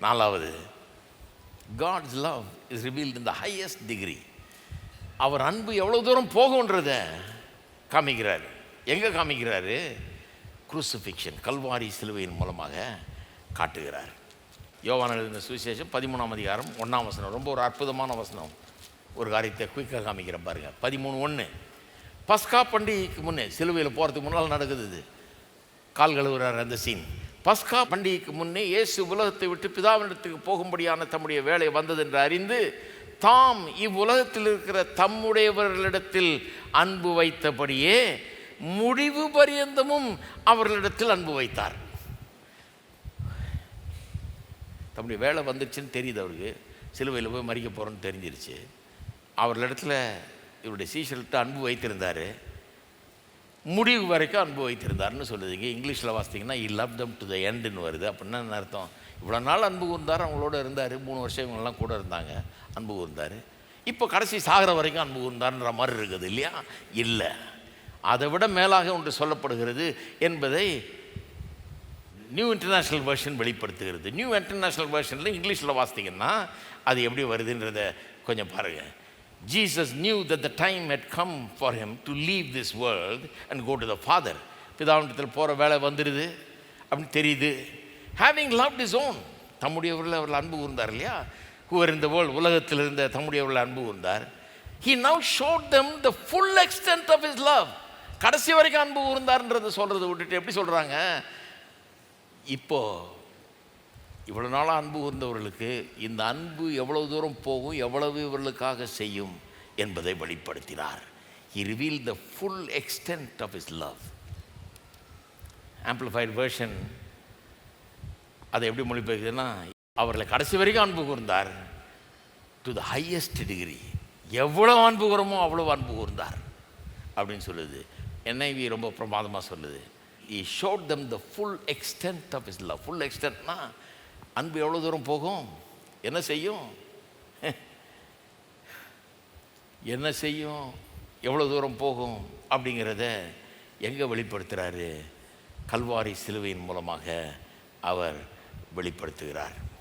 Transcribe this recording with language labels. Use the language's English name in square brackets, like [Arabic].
[English] 4வது, God's love is revealed in the highest degree. [Tamil] அவர் அன்பு எவ்வளோ தூரம் போகுன்றதை காமிக்கிறார். எங்கே காமிக்கிறாரு? குரூசிஃபிக்ஷன், கல்வாரி சிலுவையின் மூலமாக காட்டுகிறார். யோவான் எழுதின சுவிசேஷம் 13ஆம் அதிகாரம் 1ஆம் வசனம், ரொம்ப ஒரு அற்புதமான வசனம். ஒரு காரியத்தை குயிக்காக காமிக்கிற பாருங்க. 13:1, பஸ்கா பண்டிகைக்கு முன்னே, சிலுவையில் போகிறதுக்கு முன்னால் நடக்குது இது. கால் கழுவுறார் அந்த சீன். பஸ்கா பண்டிகைக்கு முன்னே இயேசு உலகத்தை விட்டு பிதாவினிடத்துக்கு போகும்படியான தம்முடைய வேலை வந்தது என்று அறிந்து, தாம் இவ்வுலகத்தில் இருக்கிற தம்முடையவர்களிடத்தில் அன்பு வைத்தபடியே முடிவு பரியந்தமும் அவர்களிடத்தில் அன்பு வைத்தார். தம்முடைய வேலை வந்துருச்சுன்னு தெரியுது அவருக்கு. சிலுவையில் போய் மறிக்க போகிறோன்னு தெரிஞ்சிருச்சு. அவர்களிடத்தில் இவருடைய சீஷர்கிட்ட அன்பு வைத்திருந்தார். முடிவு வரைக்கும் அன்பு வைத்திருந்தார்னு சொல்லுதுங்க. இங்கிலீஷில் வாசித்திங்கன்னா [English] he loved them to the end [Tamil] ன்னு வருது. அப்படின்னா என்ன அர்த்தம்? இவ்வளோ நாள் அன்பு கூர்ந்தார், அவங்களோட இருந்தார். 3 வருஷம் இவங்கெல்லாம் கூட இருந்தாங்க, அன்பு கூர்ந்தார். இப்போ கடைசி சாகிற வரைக்கும் அன்பு கூர்ந்தார்ன்ற மாதிரி இருக்குது இல்லையா? இல்லை, அதை விட மேலாக ஒன்று சொல்லப்படுகிறது என்பதை நியூ இன்டர்நேஷ்னல் வெர்ஷன் வெளிப்படுத்துகிறது. நியூ இன்டர்நேஷ்னல் வெர்ஷனில் இங்கிலீஷில் வாசித்திங்கன்னா அது எப்படி வருதுன்றதை கொஞ்சம் பாருங்கள். [English] Jesus knew that the time had come for him to leave this world and go to the Father. [Tamil] பிதாவினிடத்தில் போகிற வேலை வந்துடுது அப்படின்னு தெரியுது. [English] Having loved his own, [Tamil] தம்முடையவர்கள் அவர்கள் அன்பு கூர்ந்தார் இல்லையா? [English] who were in the world, [Tamil] உலகத்தில் இருந்த தம்முடையவர்கள் அன்பு கூர்ந்தார். [English] He now showed them the full extent of his love. [Tamil] கடைசி வரைக்கும் அன்பு கூர்ந்தார்ன்றதை சொல்கிறத விட்டுட்டு எப்படி சொல்கிறாங்க? இப்போது இவ்வளோ நாளாக அன்பு கூர்ந்தவர்களுக்கு இந்த அன்பு எவ்வளவு தூரம் போகும், எவ்வளவு இவர்களுக்காக செய்யும் என்பதை வெளிப்படுத்தினார். [English] He revealed the full extent of his love. [Tamil] Amplified version அதை எப்படி மொழிபெயர்க்குதுன்னா, அவர்களை கடைசி வரைக்கும் அன்பு கூர்ந்தார், [English] To the highest degree. [Tamil] எவ்வளோ அன்பு கூறமோ அவ்வளோ அன்பு கூர்ந்தார் அப்படின்னு சொல்லுது. NIV ரொம்ப பிரமாதமாக சொல்லுது. [English] He showed them the full extent of his love. [Tamil] full extentனா அன்பு எவ்வளோ தூரம் போகும், என்ன செய்யும், என்ன செய்யும், எவ்வளோ தூரம் போகும் அப்படிங்கிறத எங்கே வெளிப்படுத்துகிறாரு? கல்வாரி சிலுவையின் மூலமாக அவர் வெளிப்படுத்துகிறார்.